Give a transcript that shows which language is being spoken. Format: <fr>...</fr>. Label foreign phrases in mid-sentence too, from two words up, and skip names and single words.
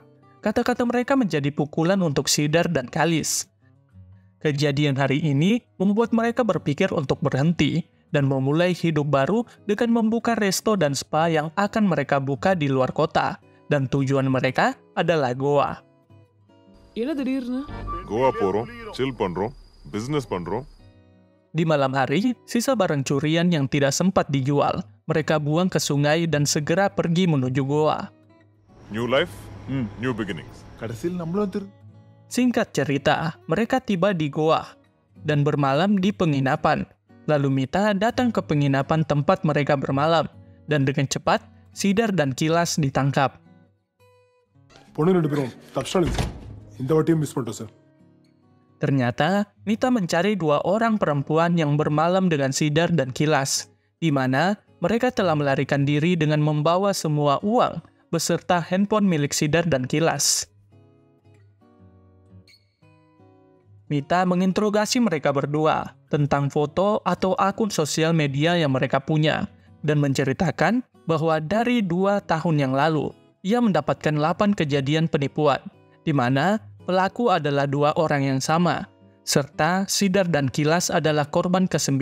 <id>Kata-kata mereka menjadi pukulan untuk Sidar dan Kalis. Kejadian hari ini membuat mereka berpikir untuk berhenti dan memulai hidup baru dengan membuka resto dan spa yang akan mereka buka di luar kota. Dan tujuan mereka adalah Goa.</id> <ta>என்ன திடீர்னு? கோவா போறோம், chill பண்றோம், business பண்றோம்.</ta> <id>Di malam hari, sisa barang curian yang tidak sempat dijual, mereka buang ke sungai dan segera pergi menuju Goa.</id> <en>New life, new beginnings.</en> <ta>கடைசியில் நம்மளும்</ta> <id>Singkat cerita, mereka tiba di Goa dan bermalam di penginapan. Lalu Mita datang ke penginapan tempat mereka bermalam, dan dengan cepat, Sidar dan Kilas ditangkap.</id> <ta>பொண்ணு 2 பேரும் தப்பிச்சிட்டானுங்க சார். இந்த வாட்டியும் மிஸ் பண்ணிட்டோம் சார்.</ta> <id>Ternyata, Mita mencari 2 orang perempuan yang bermalam dengan Sidar dan Kilas, di mana mereka telah melarikan diri dengan membawa semua uang beserta handphone milik Sidar dan Kilas. Mita menginterogasi mereka berdua tentang foto atau akun sosial media yang mereka punya, dan menceritakan bahwa dari 2 tahun yang lalu, ia mendapatkan 8 kejadian penipuan, di mana pelaku adalah 2 orang yang sama, serta Sidar dan Kilas adalah korban ke-9.</id>